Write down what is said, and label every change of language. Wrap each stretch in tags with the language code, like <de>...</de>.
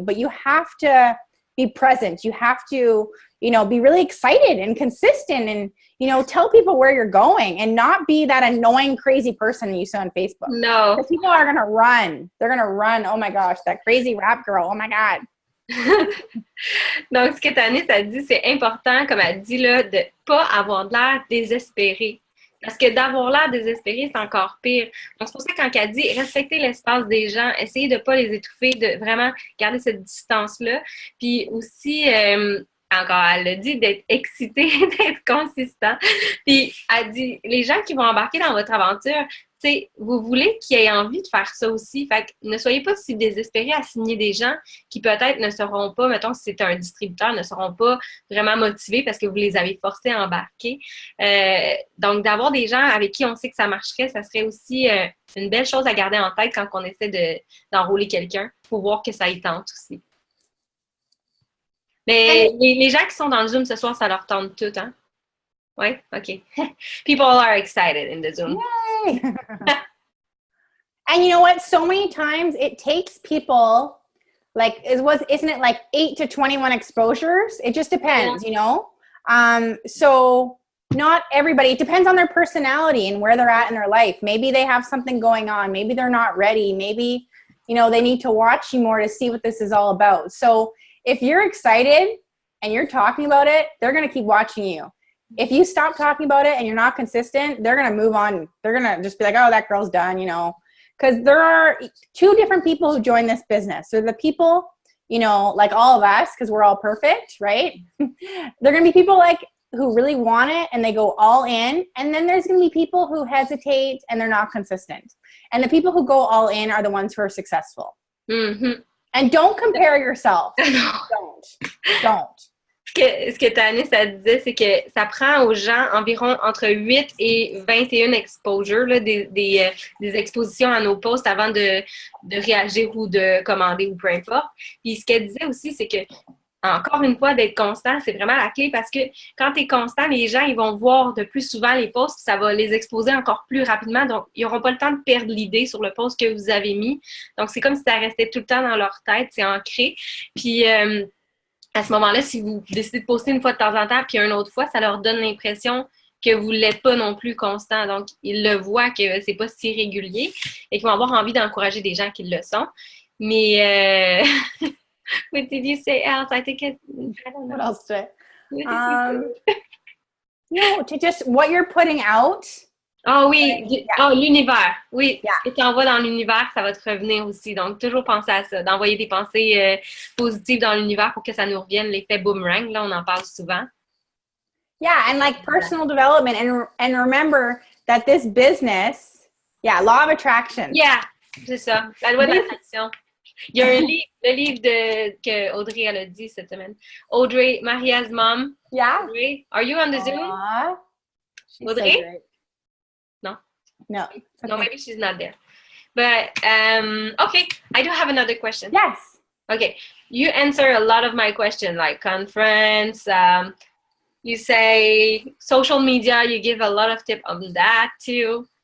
<en>But you have to be present. You have to, you know, be really excited and consistent, and, you know, tell people where you're going, and not be that annoying, crazy person you saw on Facebook. No. Because people are going to run. They're going to run. Oh my gosh, that crazy rap girl. Oh my God.</en> <fr>Donc, ce que Tannis a dit, c'est important, comme elle dit, là, de ne pas avoir de l'air désespéré. Parce que d'avoir l'air désespéré, c'est encore pire. Donc, c'est pour ça que quand elle dit respecter l'espace des gens, essayer de ne pas les étouffer, de vraiment garder cette distance-là. Puis aussi, encore, elle a dit d'être excité, d'être consistant. Puis elle dit, les gens qui vont embarquer dans votre aventure, vous voulez qu'ils aient envie de faire ça aussi. Fait que ne soyez pas si désespérés à signer des gens qui peut-être ne seront pas, mettons si c'est un distributeur, ne seront pas vraiment motivés parce que vous les avez forcés à embarquer. Donc, d'avoir des gens avec qui on sait que ça marcherait, ça serait aussi une belle chose à garder en tête quand on essaie d'enrôler quelqu'un pour voir que ça y tente aussi. Mais les gens qui sont dans le Zoom ce soir, ça leur tente tout, hein? Oui? OK.</fr> <en>People are excited in the Zoom. Yay! And you know what? So many times it takes people, like, isn't it like 8 to 21 exposures? It just depends, you know? So not everybody, it depends on their personality and where they're at in their life. Maybe they have something going on. Maybe they're not ready. Maybe, you know, they need to watch you more to see what this is all about. So if you're excited and you're talking about it, they're going to keep watching you. If you stop talking about it and you're not consistent, they're going to move on. They're going to just be like, oh, that girl's done, you know, because there are two different people who join this business. So the people, you know, like all of us, because we're all perfect, right? They're going to be people like who really want it and they go all in. And then there's going to be people who hesitate and they're not consistent. And the people who go all in are the ones who are successful. Mm-hmm. And don't compare yourself. Don't.</en> <fr>Ce que Tannis a dit, c'est que ça prend aux gens environ entre 8 et 21 exposures, là, des expositions à nos posts avant de réagir ou de commander ou peu importe. Puis ce qu'elle disait aussi, c'est que, encore une fois, d'être constant, c'est vraiment la clé parce que quand tu es constant, les gens ils vont voir de plus souvent les posts, ça va les exposer encore plus rapidement. Donc, ils n'auront pas le temps de perdre l'idée sur le post que vous avez mis. Donc, c'est comme si ça restait tout le temps dans leur tête, c'est ancré. Puis, à ce moment-là, si vous décidez de poster une fois de temps en temps puis une autre fois, ça leur donne l'impression que vous ne l'êtes pas non plus constant. Donc, ils le voient que c'est pas si régulier et qu'ils vont avoir envie d'encourager des gens qui le sont. Mais,</fr> <en>what did you say else? I think I don't know. What else did no, to just what you're putting out.</en> <fr>Ah oui, l'univers. Oui,</fr> <en>Yeah.</en> <fr>ce que tu envoies dans l'univers, ça va te revenir aussi. Donc, toujours penser à ça, d'envoyer des pensées positives dans l'univers pour que ça nous revienne, l'effet boomerang, là, on en parle souvent.</fr> <en>Yeah, and like personal development, and remember that this business, law of attraction. Yeah,</en> <fr>c'est ça, la loi de l'attraction. Il y a le livre que Audrey elle a dit cette semaine.</fr> <en>Audrey, Maria's mom. Yeah. Audrey, are you on the Zoom? Audrey? So no. Okay. No, maybe she's not there. But, okay, I do have another question. Yes. Okay, you answer a lot of my questions, like conference, you say social media, you give a lot of tips on that too.</en>